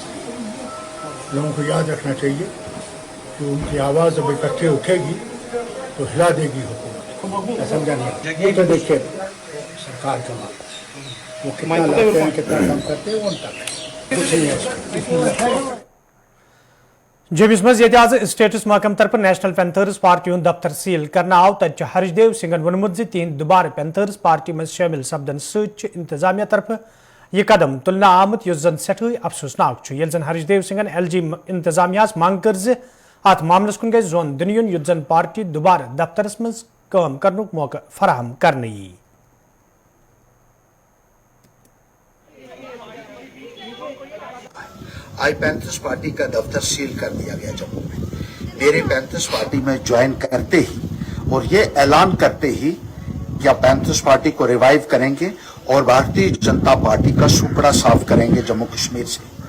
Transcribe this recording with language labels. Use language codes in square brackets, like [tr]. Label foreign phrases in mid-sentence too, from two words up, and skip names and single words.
[hi] लोगों को याद रखना चाहिए कि उनकी आवाज़ जब इकट्ठे उठेगी तो हिला देगी हुकूमत। समझा नहीं? तो देखिए सरकार का वो कितना लाते हैं, कितना काम करते हैं, वो उनका कुछ नहीं है। [ks] जम्मू मज आज स्टेटस महकम तरफ नेशनल पैंथर्स पार्टी हूं दफ्तर सील करना आव तत हर्षदेव सिंह वोनमुत तिहद दुबार पैंथर्स पार्टी मज शामिल सपदन सत इंतजामिया तरफ यह कदम तुलना आमुत युस जन सठे अफसोसनाक ये जन हर्षदेव सिंह LG इंतजामिया मांग कर अत मामलस कुन गई जोन दिन युन युत जन पार्टी दुबार दफ्तरस मज काम करनुक मौका फराहम करने यी। [hi] आई पैंथर्स पार्टी का दफ्तर सील कर दिया गया जम्मू में। मेरे पैंथर्स पार्टी में ज्वाइन करते ही और ये ऐलान करते ही क्या पैंथर्स पार्टी को रिवाइव करेंगे और भारतीय जनता पार्टी का सुपड़ा साफ करेंगे जम्मू कश्मीर से।